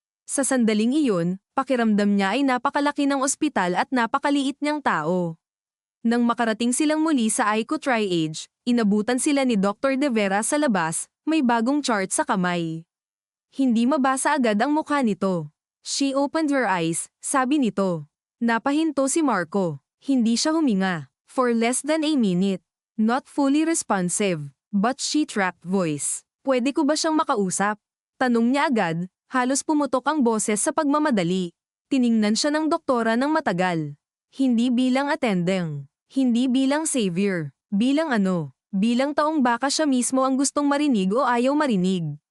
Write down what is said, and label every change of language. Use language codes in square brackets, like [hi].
[tl] Sa sandaling iyon, pakiramdam niya ay napakalaki ng ospital at napakaliit niyang tao. Nang makarating silang muli sa Aiko Tri-Age, inabutan sila ni Dr. De Vera sa labas, may bagong chart sa kamay. Hindi mabasa agad ang mukha nito. [en] She opened her eyes, [tl] sabi nito. Napahinto si Marco. Hindi siya huminga. [en] For less than a minute. Not fully responsive, but she tracked voice. [tl] Pwede ko ba siyang makausap? Tanong niya agad. Halos pumutok ang boses sa pagmamadali. Tiningnan siya ng doktora ng matagal. Hindi bilang attending. Hindi bilang savior. Bilang ano? Bilang taong baka siya mismo ang gustong marinig o ayaw marinig.